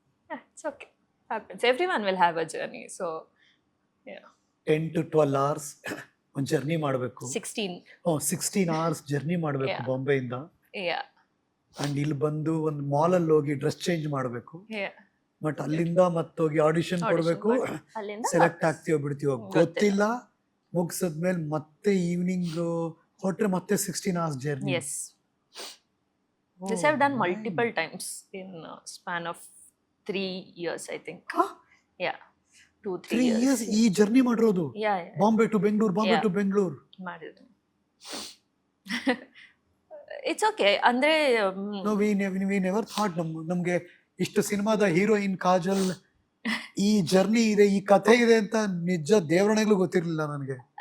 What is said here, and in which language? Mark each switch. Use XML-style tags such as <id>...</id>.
<en>It's okay, happens, everyone will have a journey. So 10 to 12 hours</en> <kn>ಒಂದು journey ಮಾಡಬೇಕು. 16 hours journey ಮಾಡಬೇಕು ಬಾಂಬೆಯಿಂದ. And ಇಲ್ಲಿ ಬಂದು ಒಂದು ಮಾಲ್ ಅಲ್ಲಿ ಹೋಗಿ ಡ್ರೆಸ್ ಚೇಂಜ್ ಮಾಡಬೇಕು. ಬಟ್ ಅಲ್ಲಿಂದ ಮತ್ತೋಗಿ ಆಡಿಷನ್ ಕೊಡಬೇಕು. ಸೆಲೆಕ್ಟ್ ಆಗ್ತೀವೋ ಬಿಡ್ತೀವೋ ಗೊತ್ತಿಲ್ಲ. ಮುಗಿಸಿದ್ಮೇಲೆ ಮತ್ತೆ ಈವ್ನಿಂಗ್ ಹೊರಟ್ರೆ ಮತ್ತೆ 16 hours journey.</kn> <en>Yes, this I've done multiple times in span of 3 years, I think. Yeah, 2-3 years.</en> <kn>ಈ ಜರ್ನಿ ಮಾಡಿರೋದು ಬಾಂಬೆ ಟು ಬೆಂಗಳೂರು, ಬಾಂಬೆ ಟು ಬೆಂಗಳೂರು ಮಾಡಿದ್ರು.</kn> <en>It's okay. ಅಂದ್ರೆ we never thought</en> <kn>ನಮ್ಗೆ ಇಷ್ಟು ಸಿನಿಮಾದ ಹೀರೋಯಿನ್ ಕಾಜಲ್ ಈ ಜರ್ನಿ ಇದೆ, ಈ ಕಥೆ ಇದೆ ಅಂತ ನಿಜ ದೇವರಣೆಗಳು ಗೊತ್ತಿರಲಿಲ್ಲ ನನಗೆ.</kn>